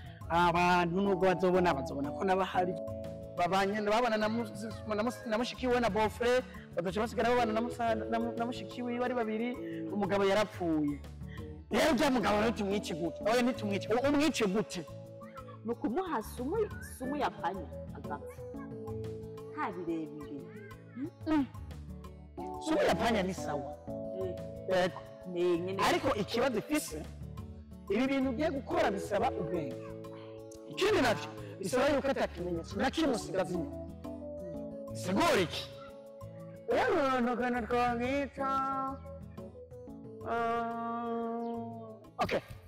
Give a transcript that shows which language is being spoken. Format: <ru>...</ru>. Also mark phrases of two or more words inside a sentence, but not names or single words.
<rn>Abantu nubwo bazobona, bazobona ko nabahari. Babanye, babana na mus-, na mus-, na mushiki we na beau-frère, bagaca basigara babana na musa-, na mu-, na mushiki wiwe ari babiri, umugabo yarapfuye. Rero ujya mugabo rero tumwice gute? Oya, ntitumwice. U-, umwice gute? Ni ukumuha</rn> <sw>sumu, sumu ya panya,</sw> <rn>agapfa. Nta birebire. Hmm? Mm.</rn> <sw>Sumu ya panya ni sawa.</sw> <rn>Eh. Yego. Ni nyine. Ariko ikibazo ifise, ibi bintu ugiye gukora bisaba ubwenge. Ikindi navyo, bisaba yuko ata kimenyetso na kimwe usigaza inyuma. Bisigura iki? Rero urondogana twamwita, ah, okay.</rn>